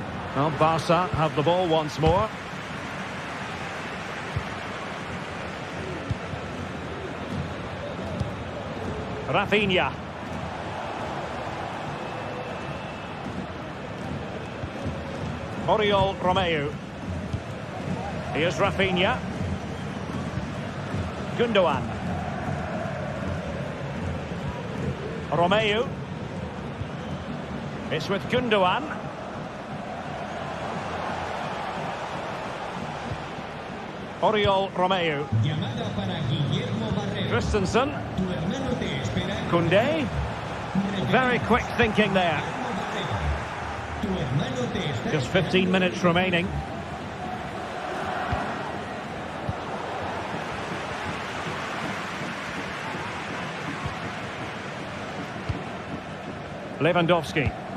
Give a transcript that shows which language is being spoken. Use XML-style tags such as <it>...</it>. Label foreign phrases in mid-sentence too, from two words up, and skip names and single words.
<en>Well, Barca have the ball once more. Rafinha. Oriol Romeu. Here's Rafinha. Gundogan. Romeu. It's with Gundogan. Oriol Romeu. Christensen. Koundé. Very quick thinking there. Just 15 minutes remaining. Lewandowski.</en>